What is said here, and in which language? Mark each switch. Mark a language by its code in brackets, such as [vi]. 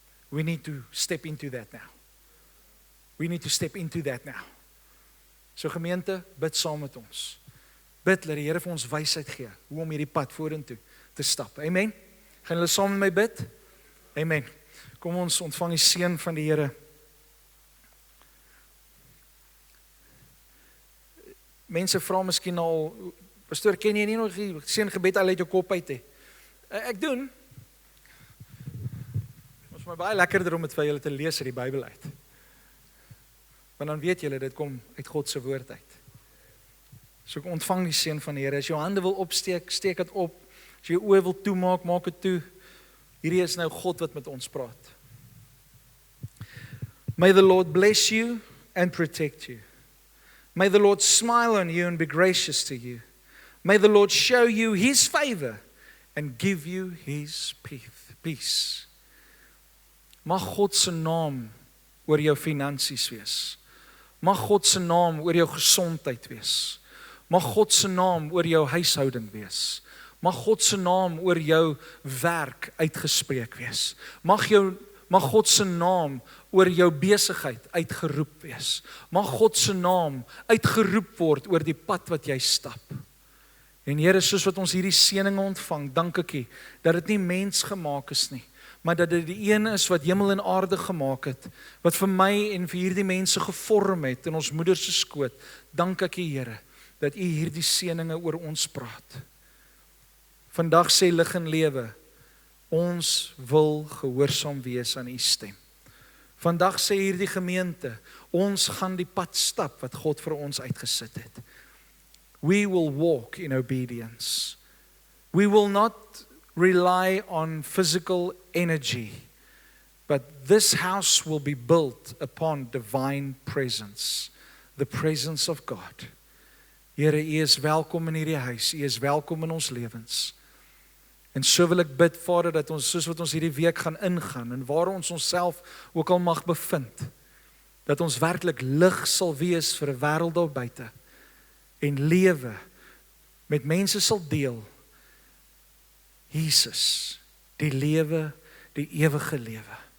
[en] We need to step into that now. We need to step into that now. [af] So gemeente, bid saam met ons. Bid dat die Here vir ons wysheid gee, hoe om hierdie pad vorentoe te stap. Amen. Gaan julle saam met my bid? Amen. Kom ons ontvang die seën van die Here. Mense vra miskien al, pastoor, ken jy nie nog die seëngebed al uit jou kop uit hê? Ek doen. Ons maar baie lekkerder om dit vir julle te lees uit die Bybel uit. Want dan weet julle, dit kom uit God se woord uit. So ontvang die seën van die Here. As jou hande wil opsteek, steek dit op. As jy jou oë wil toemaak, maak dit toe. Hierdie is nou God wat met ons praat. [en] May the Lord bless you and protect you. May the Lord smile on you and be gracious to you. May the Lord show you His favor and give you His peace. [af] Mag God se naam oor jou finansies wees. Mag God se naam oor jou gesondheid wees. Mag God se naam oor jou huishouding wees. Mag God se naam oor jou werk uitgespreek wees. Mag God se naam oor jou besigheid uitgeroep wees. Mag God se naam uitgeroep word oor die pad wat jy stap. En Here, soos wat ons hierdie seëninge ontvang, dank ek U dat dit nie mens gemaak is nie, maar dat dit die een is wat hemel en aarde gemaak het, wat vir my en vir hierdie mense gevorm het in ons moeder se skoot. Dank ek U, Here, dat U hierdie seëninge oor ons praat. Vandag sê Lig en Lewe, ons wil gehoorsaam wees aan U stem. Vandag sê hierdie gemeente, ons gaan die pad stap wat God vir ons uitgesit het. [en] We will walk in obedience. We will not rely on physical energy, but this house will be built upon divine presence, the presence of God. [af] Here, U is welkom in hierdie huis, U is welkom in ons lewens. En so wil ek bid, Vader, dat ons, soos wat ons hierdie week gaan ingaan, en waar ons onsself ook al mag bevind, dat ons werklik lig sal wees vir 'n wêreld daar buite, en lewe met mense sal deel, Jesus, die lewe, die ewige lewe.